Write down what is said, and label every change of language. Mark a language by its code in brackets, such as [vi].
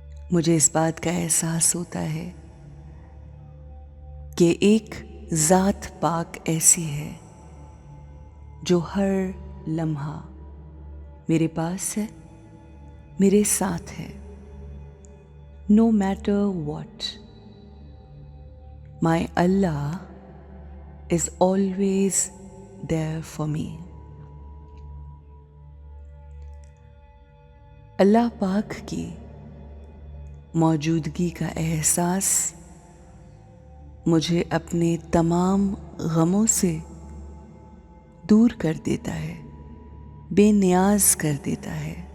[ur] مجھے اس بات کا احساس ہوتا ہے کہ ایک ذات پاک ایسی ہے جو ہر لمحہ میرے پاس ہے، میرے ساتھ ہے. [en] No matter what, my Allah is always there for me. [ur] اللہ پاک کی موجودگی کا احساس مجھے اپنے تمام غموں سے دور کر دیتا ہے، بے نیاز کر دیتا ہے.